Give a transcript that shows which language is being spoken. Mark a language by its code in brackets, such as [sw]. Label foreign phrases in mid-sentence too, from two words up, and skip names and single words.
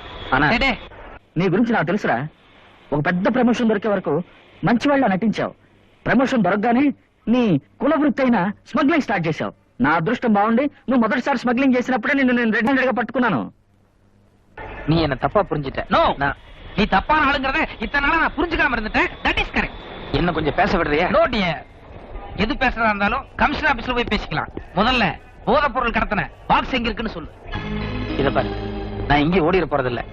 [ta] ஆனா [te] నీ గురించి నాకు తెలుసురా. ఒక పెద్ద ప్రమోషన్ దొరికే వరకు మంచి వాళ్ళ నటించావు. ప్రమోషన్ దొరకగానే నీ కుల వృత్తి అయిన స్మగ్లింగ్ స్టార్ట్ చేశావు. నా అదృష్టం బాగుండి నువ్వు మొదటిసారి స్మగ్లింగ్ చేసినప్పుడే నిన్ను నేను [en] red handed [te] గా పట్టుకున్నాను. [ta] நீ என்ன தப்பா புரிஞ்சிட்ட. நோ, நீ தப்பான ஆளுங்கறத இத்தனை நாளா நான் புரிஞ்சுக்காம இருந்துட்டேன். [en] that is correct. [ta] என்ன கொஞ்சம் பேச விடுறியா? [en] no dear. [ta] எது பேசுறதா இருந்தாலும் [en] commissioner office [ta] போய் பேசிக்கலாம். முதல்ல போதைப் பொருள் கடத்தன பாக்ஸ் எங்க இருக்குன்னு சொல்லு. இத பாரு, நான் இங்கே ஓடிட போறது இல்ல.